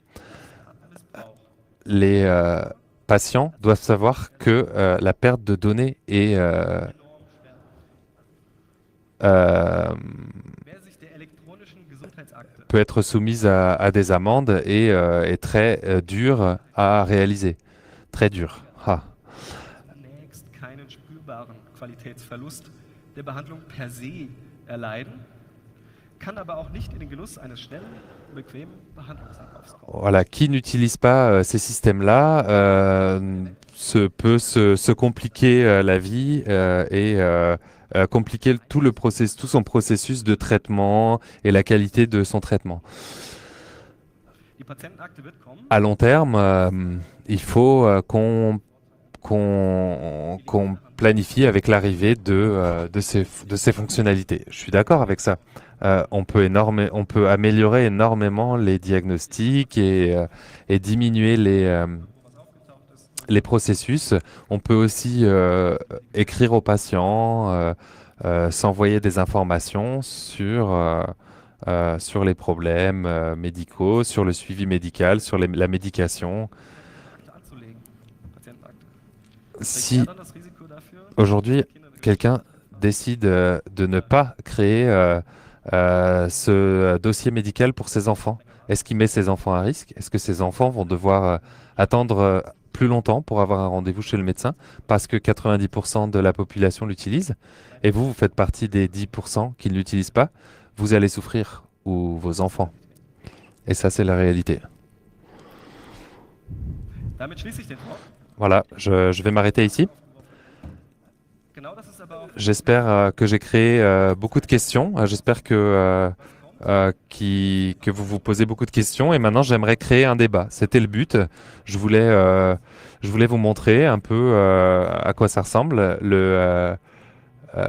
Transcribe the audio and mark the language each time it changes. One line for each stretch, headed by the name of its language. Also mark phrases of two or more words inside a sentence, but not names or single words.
French: Les patients doivent savoir que la perte de données euh, peut être soumise à des amendes et est très dure à réaliser. très dur. Ah.
German: Zunächst keinen spürbaren Qualitätsverlust der Behandlung per se erleiden, kann aber auch nicht in den Genuss eines schnellen, bequemen Behandlungsablaufs kommen.
French: Voilà, qui n'utilise pas ces systèmes-là peut se compliquer la vie et compliquer tout son processus de traitement et la qualité de son traitement.
German: Die Patientenakte wird kommen.
French: À long terme, il faut qu'on planifie avec l'arrivée de ces fonctionnalités. Je suis d'accord avec ça. On peut améliorer énormément les diagnostics et diminuer les processus. On peut aussi écrire aux patients, s'envoyer des informations sur les problèmes médicaux, sur le suivi médical, sur la médication.
German: Akte anzulegen. Patientenakte.
French: Si
German: Wer dann das Risiko dafür,
French: aujourd'hui
German: Kinder durch
French: quelqu'un décide de ne pas créer ce dossier médical pour ses enfants, est-ce qu'il met ses enfants à risque? Est-ce que ses enfants vont devoir attendre plus longtemps pour avoir un rendez-vous chez le médecin parce que 90% de la population l'utilise et vous faites partie des 10% qui ne l'utilisent pas? Vous allez souffrir ou vos enfants. Et ça, c'est la réalité.
German: Damit schließe ich den Talk.
French: Voilà, je vais m'arrêter ici.
German: Genau das ist aber auch
French: J'espère que j'ai créé beaucoup de questions. J'espère que vous vous posez beaucoup de questions. Et maintenant, j'aimerais créer un débat. C'était le but. Je voulais vous montrer un peu à quoi ça ressemble, euh,